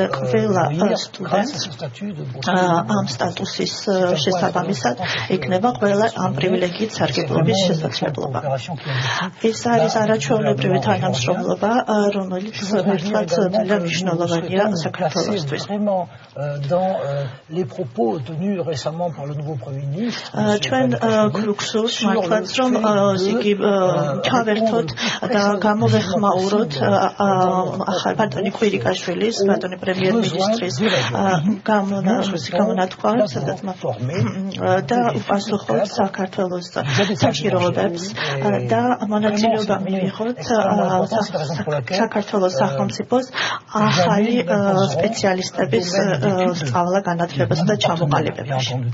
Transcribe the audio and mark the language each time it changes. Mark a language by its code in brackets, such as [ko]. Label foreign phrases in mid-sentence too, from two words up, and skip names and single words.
[ka] ყველა სტუდენტს ამ სტატუსის შესაბამისად იქნება ყველა ამ პრივილეგიით სარგებლობის შესაძლებლობა. ეს არის არაჩვეულებრივი თანამშრომლობა, რომელიც მართლაც ძალიან მნიშვნელოვანია საქართველოსთვის. [fr] Dans les propos tenus récemment par le nouveau Premier ministre, [ka] ჩვენ გვგსურს მართლაც რომ იგი ჩავერთოთ და გამოვეხმაუროთ ბატონი კვირიკაშვილის, ბატონი პრემიერ-მინისტრის გამონათქვა, სადაც და უპასუხოთ საქართველოს საჭიროებებს და მონაწილეობა მიიღოთ საქართველოს სახელმწიფოს ახალი სპეციალისტების სწავლა განათლებასა და ჩამოყალიბებაში.